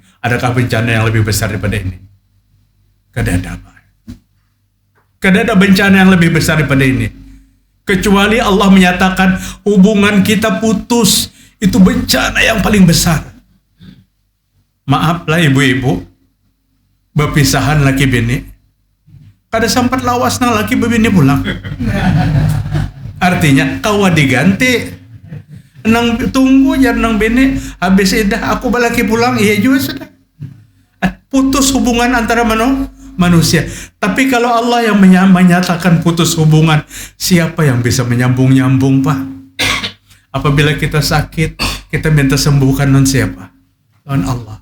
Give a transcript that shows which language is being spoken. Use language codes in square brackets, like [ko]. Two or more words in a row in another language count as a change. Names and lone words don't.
[id] Adakah bencana yang lebih besar daripada ini? [bjn] Kada ada apa. [id] Kada ada bencana yang lebih besar daripada ini. Kecuali Allah menyatakan hubungan kita putus. Itu bencana yang paling besar. Maaflah ibu-ibu, berpisahan laki bini. [bjn] Kada sempat lawas nang laki bini pulang. Artinya kawa diganti. Nang tunggu jar nang bini habis idah aku balaki pulang, iya juga sudah. [id] Putus hubungan antara manusia. Tapi kalau Allah yang menyatakan putus hubungan, siapa yang bisa menyambung-nyambung, Pak? Apabila kita sakit, kita minta sembuhkan non siapa? Non Allah.